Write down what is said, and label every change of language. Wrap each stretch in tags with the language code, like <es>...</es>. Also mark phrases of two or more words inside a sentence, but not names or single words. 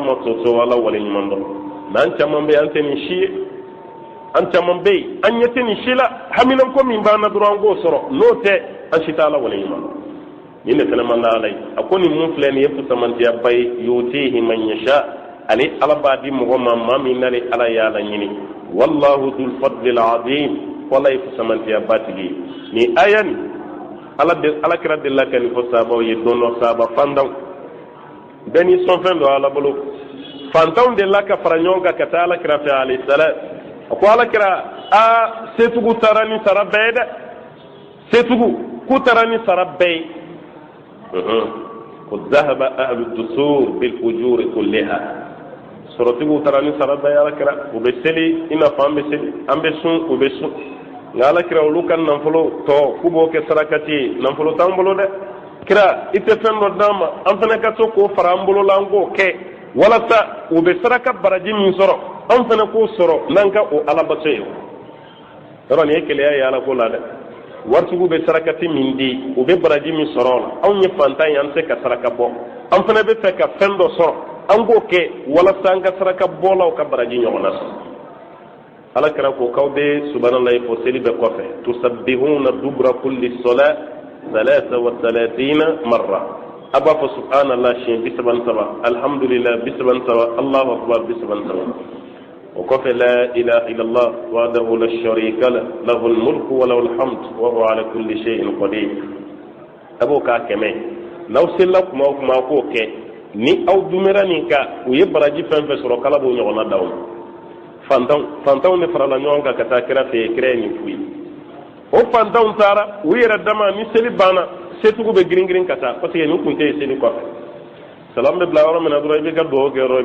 <bm>ma sɔsɔ ala waleɲuman dɔn mɛ an caman bɛ yen an tɛ nin si ye an caman bɛ yen an ɲɛ tɛ nin si la haminanko min b'an na dɔrɔn an k'o sɔrɔ n'o tɛ an si tɛ ala waleɲuman dɔn nin de fana man da ala ye a ko nin mun filɛ nin ye fusamantiyaba ye yu'tihi</bm> <ar>من يشاء</ar> <bm>ale ala b'a di mɔgɔ ma maa min nale ala ye ala ɲini</bm> <ar>والله ذو الفضل العظيم</ar> <bm>wala ye fusamantiyaba tigi ye nin aya nin ala kira delila ka nin fɔ sahabaw ye don dɔ sahaba fantanw bɛɛ ni sɔnfɛn don ala bolo fantanw delila ka fara ɲɔgɔn kan ka taa ala kira fɛ</bm> <ar>عليه السلام</ar> <bm>a ko ala kira setugu taara ni sara bɛɛ ye dɛ setugu k'u taara ni sara bɛɛ ye ko</bm> <ar>ذهب أهل الدثور بالأجور كلها</ar> <bm>sɔrɔtigiw taara ni sara bɛɛ ye ala kira u bɛ seli i n'a fɔ an bɛ seli an bɛ sun u bɛ sun nka ala kira olu ka nafolo tɔ k'u b'o kɛ sarakati ye nafolo t'an bolo dɛ kira i tɛ fɛn dɔ d'an ma an fana ka to k'o fara an bolo la an k'o kɛ walasa u bɛ saraka baraji min sɔrɔ an fana k'o sɔrɔ n'an ka o alabato ye yɔrɔ nin ye keleya ye ala ko la dɛ waritigiw bɛ sarakati min di u bɛ baraji min sɔrɔ o la anw ye fantan ye an tɛ se ka saraka bɔ an fana bɛ fɛ ka fɛn dɔ sɔrɔ an k'o kɛ walasa an ka saraka bɔlaw ka baraji ɲɔgɔn na sɔrɔ ala kɛra ko k'aw bɛ subhanalahi fɔ seli bɛɛ kɔfɛ</bm> <ar>تسبحون دبر كل صلاة 33 marra</ar> <bm>a b'a fɔ</bm> <ar>subhanallah siɲɛ 33 alhamdulillah 33 الله أكبر 33</ar> <bm>o kɔfɛ</bm> <ar>لا إله إلا الله وحده لا شريك له له الملك وله الحمد وهو على كل شيء قدير</ar> <bm>a b'o k'a kɛmɛ n'aw selila kuma o kuma k'o kɛ ni aw dumera nin kan u ye baraji fɛn fɛn sɔrɔ kala b'o ɲɔgɔnna d'aw ma fantanw de farala ɲɔgɔn kan ka taa kira fɛ yen kira ye nin f'u ye o fantanw taara u yɛrɛ dama ni seli banna setugu bɛ girin girin ka taa</bm> <fr>parce que</fr> <bm>nin tun tɛ yen seli kɔfɛ salam bɛ bila yɔrɔ min na dɔrɔn i bɛ ka dugawu kɛ yɔrɔ i</bm>